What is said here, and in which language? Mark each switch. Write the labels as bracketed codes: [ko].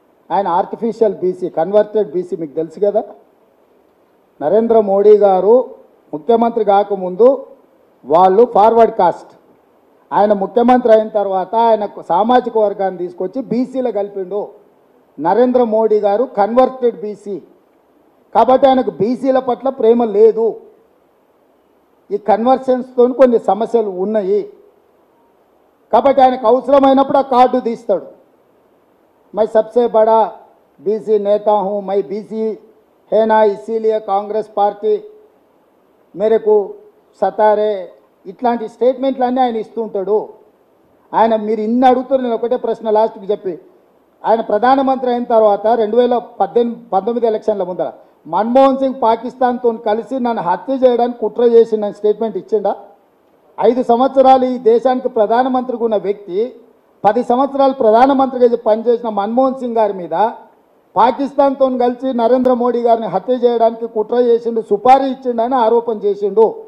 [te] ఆయన artificial BC, converted BC మీకు తెలుసు కదా. నరేంద్ర మోడీ గారు ముఖ్యమంత్రి కాకముందు వాళ్ళు ఫార్వర్డ్ కాస్ట్, ఆయన ముఖ్యమంత్రి అయిన తర్వాత ఆయన సామాజిక వర్గాన్ని తీసుకొచ్చి బీసీలో కలిపిండు. నరేంద్ర మోడీ గారు కన్వర్టెడ్ బీసీ కాబట్టి ఆయనకు బీసీల పట్ల ప్రేమ లేదు. ఈ కన్వర్షన్స్తో కొన్ని సమస్యలు ఉన్నాయి కాబట్టి ఆయనకు అవసరమైనప్పుడు ఆ కార్డు తీస్తాడు. [hi] मैं सबसे बड़ा बीसी नेता हूं, मैं बीसी है ना, इसीलिए कांग्रेस पार्टी मेरे को [te] సతారే ఇట్లాంటి స్టేట్మెంట్లన్నీ ఆయన ఇస్తుంటాడు. ఆయన మీరు ఇన్ని అడుగుతారు, నేను ఒకటే ప్రశ్న లాస్ట్కి చెప్పి, ఆయన ప్రధానమంత్రి అయిన తర్వాత 2019 ఎలక్షన్ల ముందర మన్మోహన్ సింగ్ పాకిస్తాన్తో కలిసి నన్ను హత్య చేయడానికి కుట్ర చేసి నన్ను స్టేట్మెంట్ ఇచ్చిండా? 5 సంవత్సరాలు ఈ దేశానికి ప్రధానమంత్రిగా ఉన్న వ్యక్తి 10 సంవత్సరాలు ప్రధానమంత్రిగా పనిచేసిన మన్మోహన్ సింగ్ గారి మీద పాకిస్తాన్తో కలిసి నరేంద్ర మోడీ గారిని హత్య చేయడానికి కుట్ర చేసిండు, సుపారీ ఇచ్చిండని ఆరోపణ చేసిండు.